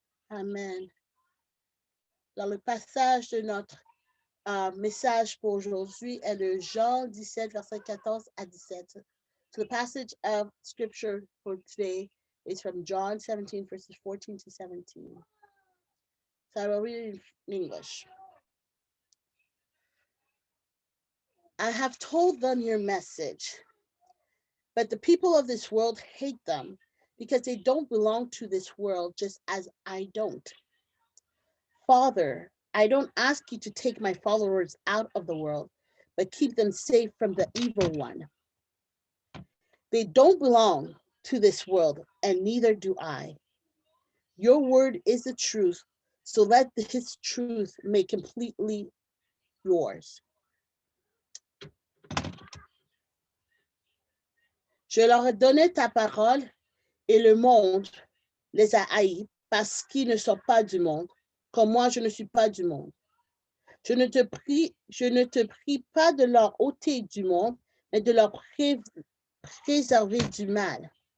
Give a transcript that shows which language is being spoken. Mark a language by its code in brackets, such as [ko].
[fr] Amen. Dans le passage de notre message pour aujourd'hui est le Jean 17, verset 14 à 17. [en] So the passage of scripture for today is from John 17, verses 14 to 17. So I will read it in English. I have told them your message, but the people of this world hate them because they don't belong to this world just as I don't. Father, I don't ask you to take my followers out of the world, but keep them safe from the evil one. They don't belong to this world, and neither do I. Your word is the truth, so let his truth make completely yours. [fr] Je leur ai donné ta parole, et le monde les a haïs parce qu'ils ne sont pas du monde, comme moi je ne suis pas du monde. Je ne te prie pas de leur ôter du monde, mais de leur préserver du mal.